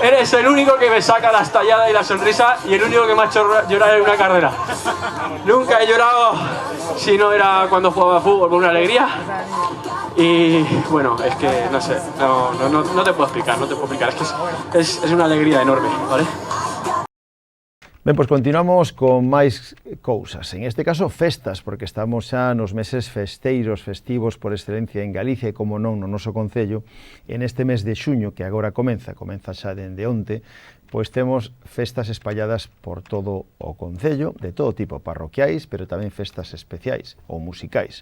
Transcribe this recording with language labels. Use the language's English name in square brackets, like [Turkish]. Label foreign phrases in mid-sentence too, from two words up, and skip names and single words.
[Spanish] Eres el único que me saca la estallada y la sonrisa y el único que me ha hecho llorar en una carrera. Nunca he llorado si no era cuando jugaba a fútbol por una alegría. Y bueno, es que no sé, no te puedo explicar, es que es una alegría enorme, ¿vale? [Galician] Ben, pois continuamos con máis cousas, en este caso festas, porque estamos xa nos meses festeiros, festivos por excelencia en Galicia e como non no noso concello. En este mes de xuño, que agora comeza xa dende onte, pois temos festas espalladas por todo o concello, de todo tipo, parroquiais, pero tamén festas especiais ou musicais.